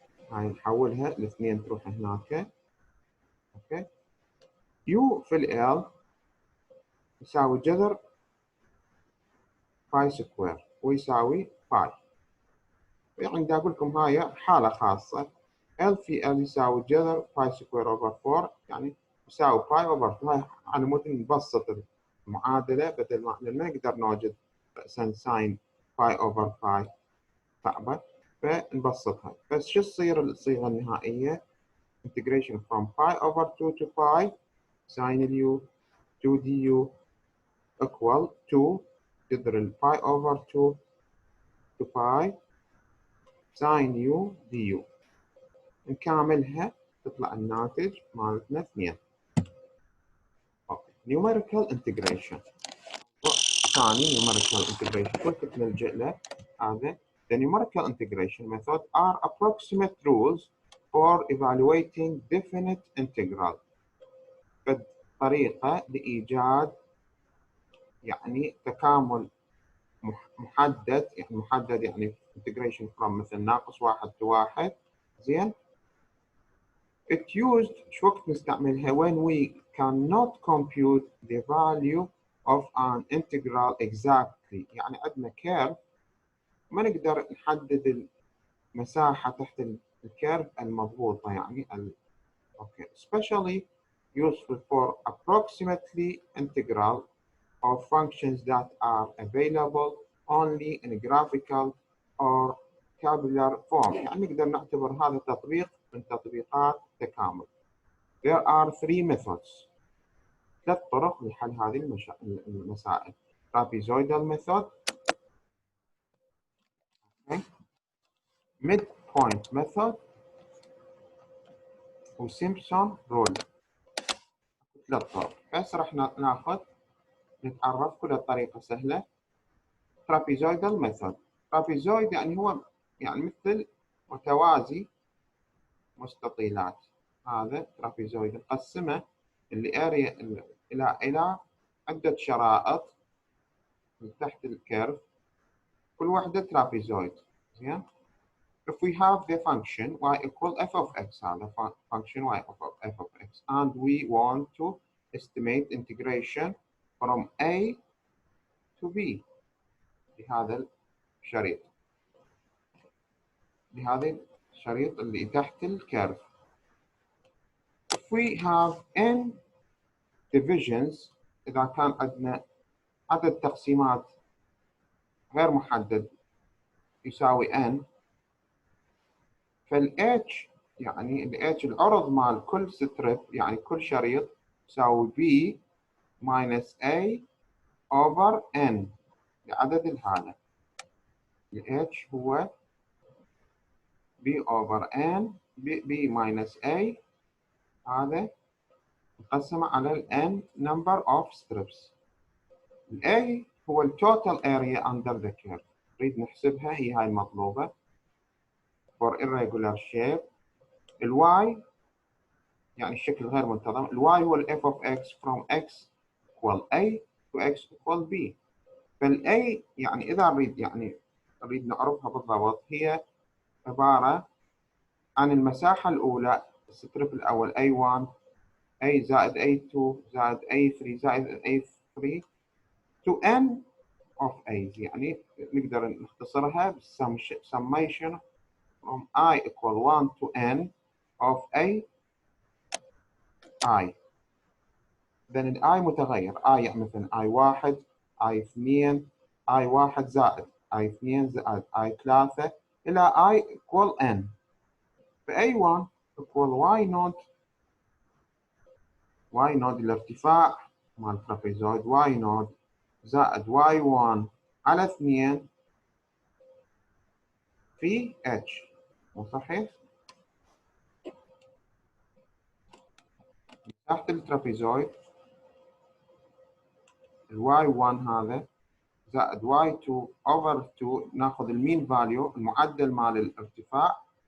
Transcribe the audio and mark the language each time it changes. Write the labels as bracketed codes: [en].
[ar] هاي نحولها ل2 تروح هناك. اوكي، يو في ال يساوي جذر باي سكوير ويساوي باي، يعني دا اقول لكم هاي حالة خاصة. ال في ال يساوي جذر باي سكوير اوفر 4، يعني يساوي باي اوفر 2. هاي على مود نبسط المعادلة، بدل ما نقدر نوجد رأسا ساين باي اوفر باي صعبة، فنبسطها. بس شو تصير الصيغة النهائية؟ [en] integration from pi over 2 to pi sin u 2 du equal to جذر pi over 2 to pi sin u du. [ar] نكاملها تطلع الناتج مالتنا 2. numerical integration ثاني numerical integration كنت نلجأ له هذا. [en] The numerical integration method are approximate rules for evaluating definite integral. [ar] طريقة لإيجاد يعني تكامل محدد، يعني محدد يعني [en] integration from [ar] مثل ناقص 1 to 1. زين، [en] it used [ar] شو وقت نستعملها [en] when we cannot compute the value of an integral exactly. [ar] يعني عندنا كيرف ما نقدر نحدد المساحة تحت الكيرف المضبوطة يعني okay. [en] Especially useful for approximately integral of functions that are available only in graphical or tabular form. [ar] يعني نقدر نعتبر هذا تطبيق من تطبيقات التكامل. [en] There are three methods. [ar] 3 طرق لحل هذه المسائل. [en] Trapezoidal method, okay. Midpoint method, وسيمبسون rule. 3 طرق. [ar] بس راح نتعرف كل طريقة سهلة. [en] Trapezoidal method. [ar] Trapezoid يعني هو يعني مثل متوازي مستطيلات. هذا ترابيزويد نقسمه الاريا الى عدة شرائط من تحت الكيرف، كل واحدة ترابيزويد. زين. [en] If we have the function y equal f of x, هذا function y equal f of x, and we want to estimate integration from a to b [ar] بهذا الشريط، بهذا الشريط اللي تحت الكيرف. [en] If we have n divisions، [ar] إذا كان عندنا عدد تقسيمات غير محدد يساوي n، فال h يعني ال h العرض مال كل ستريب يعني كل شريط يساوي [en] b minus a over n [ar] لعدد الهالة. [en] ال h هو b over n b minus a، [ar] هذا مقسمة على [en] ال n number of strips. [ar] ال a هو ال [en] total area under the curve، [ar] نريد نحسبها، هي هاي المطلوبة [en] for irregular shape. [ar] ال y يعني الشكل غير منتظم، ال y هو ال f of x from x equal a to x equal b. فال a يعني إذا نريد نعرفها بالضبط، هي عبارة عن المساحة الأولى، الستريب الأول a1 a زائد a2 زائد a3 زائد a3 to n of a's، يعني نقدر نختصرها [en] summation from I equal 1 to n of a I. [ar] then ال I متغير، I يعني مثلا I1 I2 I1 زائد I2 زائد I3 إلى I equal n. ف A1 equal y نود الارتفاع مال الترابيزويد y نود زائد y1 على 2 في h. مو صحيح؟ تحت الترابيزويد ال y1 هذا زائد y2 over 2، ناخذ المين فاليو المعدل مال الارتفاع